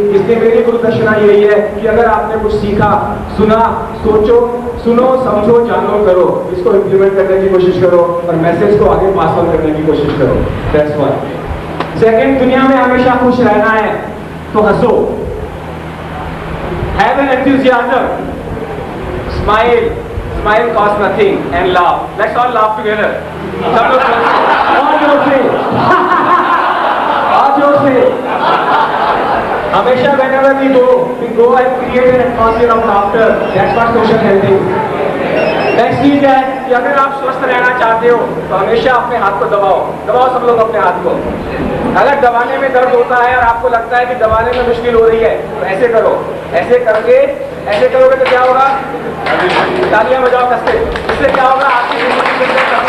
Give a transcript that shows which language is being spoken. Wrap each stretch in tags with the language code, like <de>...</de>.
<hi>इसलिए मेरी गुरु दक्षिणा यही है कि अगर आपने कुछ सीखा, सुना, सोचो, सुनो, समझो, जानो, करो, इसको इम्प्लीमेंट करने की कोशिश करो और मैसेज को आगे पास ऑन करने की कोशिश करो।</hi> <en>That's one. Second,</en> <hi>दुनिया में हमेशा खुश रहना है तो हंसो,</hi> <en>Have an enthusiasm, smile, smile costs nothing, and laugh. Let's all laugh together.</en> <hi>सब लोग और जोर से, और जोर से।</hi> <en>हमेशा whenever we go and create an atmosphere of laughter. That's what social health is.</en> <hi>Next चीज है कि अगर आप स्वस्थ रहना चाहते हो तो हमेशा अपने हाथ को दबाओ सब लोग अपने हाथ को। अगर दबाने में दर्द होता है और आपको लगता है कि दबाने में मुश्किल हो रही है तो ऐसे करो, ऐसे करके ऐसे करोगे तो क्या होगा, तालियां बजाओ कसके, इससे क्या होगा आपकी जिंदगी के अंदर।</hi>